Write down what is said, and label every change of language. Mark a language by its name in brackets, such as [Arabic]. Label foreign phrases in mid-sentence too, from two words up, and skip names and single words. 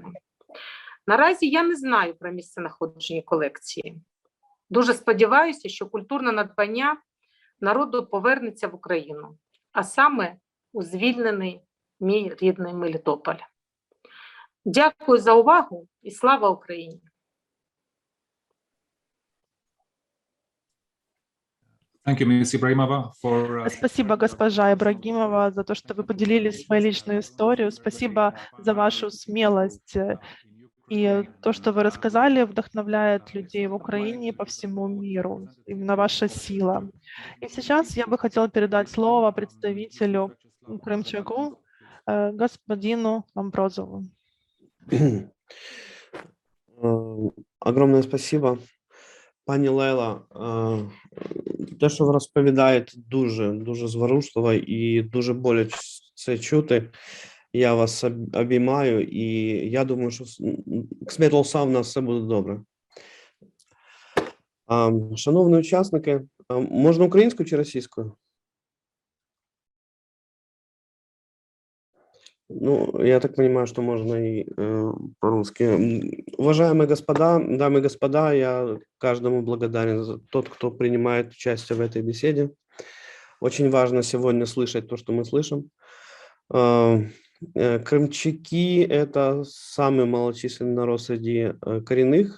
[Ukrainian] Наразі я не знаю про місценаходження колекції. Дуже сподіваюся, що культурне надбання народу повернеться в Україну, а саме у звільнений мій рідний Мелітополь. Дякую за увагу і слава Україні! [English] Thank you, Ms. Ibrahimova, for, [Russian] Спасибо, госпожа Ибрагимова, за то, что вы поделились своей личной историей. Спасибо за вашу смелость. И то, что вы рассказали, вдохновляет людей в Украине и по всему миру. Именно ваша сила. И сейчас я бы хотела передать слово представителю Крымчаку, господину Амброзову. Огромное спасибо. [Ukrainian] Пани Лейла, те, що ви розповідаєте, дуже зворушливо і дуже боляче це чути. Я вас обіймаю, і я думаю, що Ксметолса в нас все буде добре. Шановні учасники, можна українською чи російською? [Russian] Ну, я так понимаю, что можно и по-русски. Уважаемые господа, дамы и господа, я каждому благодарен за тот, кто принимает участие в этой беседе. Очень важно сегодня слышать то, что мы слышим. Крымчаки – это самый малочисленный народ среди коренных.